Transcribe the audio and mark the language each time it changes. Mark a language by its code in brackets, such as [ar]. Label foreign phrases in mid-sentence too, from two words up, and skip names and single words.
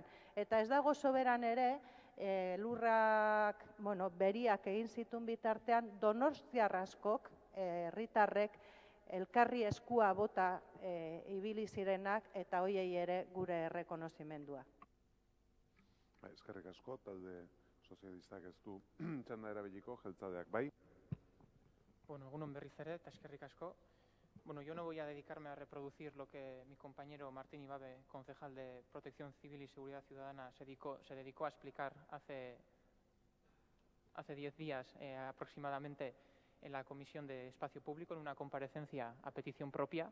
[eu] Eta ez dago soberan ere, lurrak, beriak egin zituen bitartean, donostiar askok, herritarrek, elkarri eskua bota ibili zirenak, eta hoiei ere gure errekonozimendua. Eskerrik asko, talde sozialistak ez du txanda erabiliko, jeltzadeak bai. Egunon berriz ere, eta eskerrik asko. [es] Yo no voy a dedicarme a reproducir lo que mi compañero Martín Ibabe, concejal de Protección Civil y Seguridad Ciudadana, se dedicó a explicar hace 10 días aproximadamente en la Comisión de Espacio Público, en una comparecencia a petición propia.